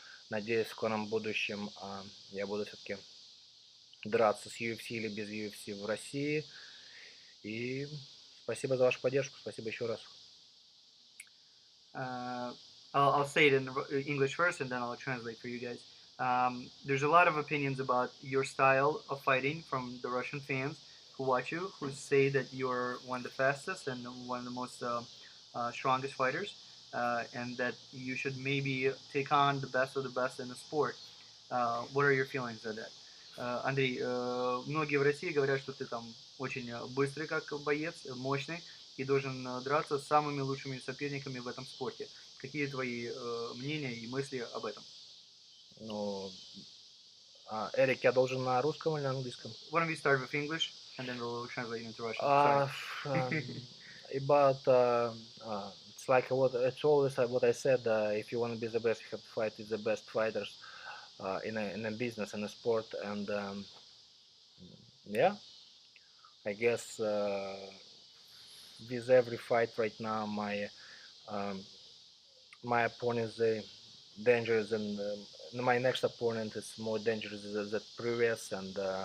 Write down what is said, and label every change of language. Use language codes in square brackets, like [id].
[ru] Надеюсь, в скором будущем я буду все-таки драться с UFC или без UFC в России. И спасибо за вашу поддержку, спасибо еще раз. [en] uh, I'll say it in English first, and then I'll translate for you guys. There's a lot of opinions about your style of fighting from the Russian fans who watch you, who say that you're one of the fastest and one of the most strongest fighters, and that you should maybe take on the best of the best in the sport. What are your feelings of that? [ru] Андрей, многие в России говорят, что ты там очень быстрый как боец, мощный, и должен драться с самыми лучшими соперниками в этом спорте. Какие твои мнения и мысли об этом? Ну, Эрик, я должен на русском или на английском? [en] Why don't we start with English, and then we'll translate into Russian. Uh, Sorry. about it's like it's always what I said. If you want to be the best, you have to fight with the best fighters in a business, in a sport, and yeah, I guess with every fight right now, um, my opponent is dangerous, and my next opponent is more dangerous than the previous, and